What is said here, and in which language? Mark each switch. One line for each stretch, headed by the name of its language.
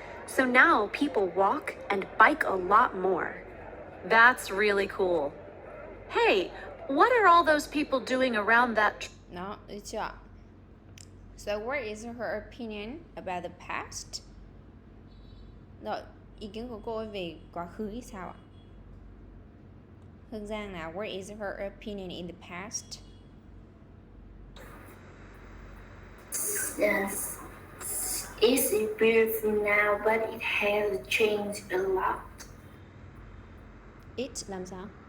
English: So now people walk and bike a lot more. That's really cool. Hey, what are all those people doing around that?
Vietnamese: Đó, được chưa?
English: So what is her opinion about the past?
Vietnamese: Rồi, ý kiến của cô ấy về quá khứ thì sao ạ?
English: Hương Giang nào, what is her opinion in the past? Yes, it's beautiful now, but it has changed a lot.
Vietnamese: It làm sao?